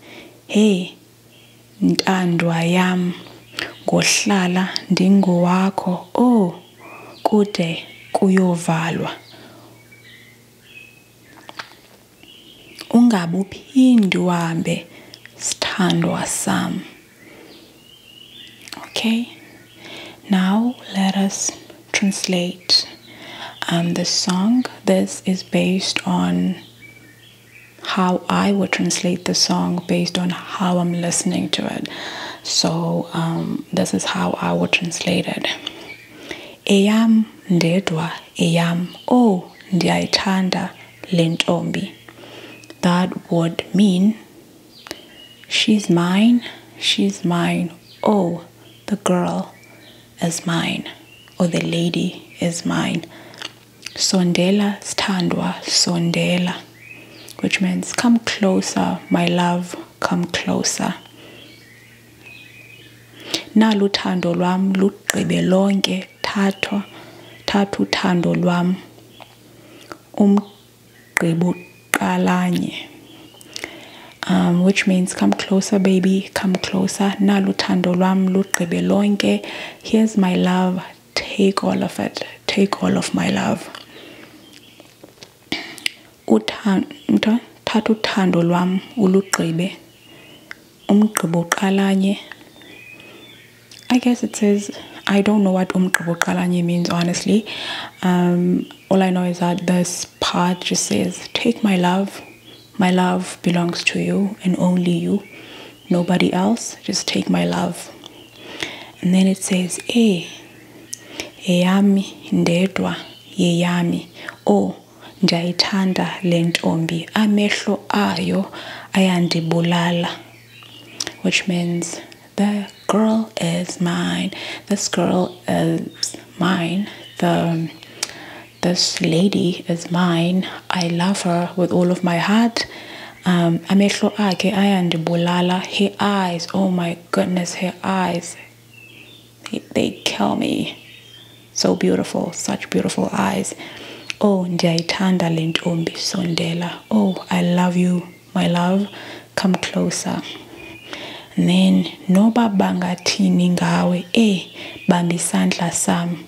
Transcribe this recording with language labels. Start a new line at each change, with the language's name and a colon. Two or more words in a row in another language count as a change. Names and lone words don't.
Xhosa: Ntandwa yam, ngohlala ndingowakho, oh, kude kuyovalwa. Ungabuphindi uhambe, sithandwa sam.
English: Okay, now let us translate the song. This is based on how I would translate the song based on how I'm listening to it. So this is how I would translate it.
Xhosa: Eyam ndedwa, eyam, oh, ndiyayithanda le ntombi.
English: That would mean she's mine, oh, the girl is mine, or the lady is mine.
Xhosa: Sondela sithandwa, Sondela,
English: which means come closer, my love, come closer.
Xhosa: Nalu thando lwam lugqibe lonke, thatha uthando lwam umgqibo qalanye.
English: Which means come closer, baby, come closer.
Xhosa: Nalu thando lwam lugqibe lonke.
English: Here's my love, take all of it, take all of my love.
Xhosa: Thatha uthando lwam ulugqibe umgqibo qalanye.
English: I guess it says, I don't know what
Xhosa: umgqibo qalanye
English: means, honestly. All I know is that this part just says, take my love belongs to you and only you, nobody else, just take my love. And then it says,
Xhosa: eyami ndedwa, yeyami, oh, ndiyayithanda le ntombi, amehlo ayo ayandibulala,
English: which means the girl is mine, this girl is mine, this lady is mine, I love her with all of my heart.
Xhosa: Amehlo akhe ayandibulala,
English: her eyes, oh my goodness, her eyes, they kill me. So beautiful, such beautiful eyes.
Xhosa: Oh, ndiyayithanda le ntombi, Sondela.
English: Oh, I love you, my love. Come closer. And then,
Xhosa: noba bangathini ngawe, bamba isandla sam.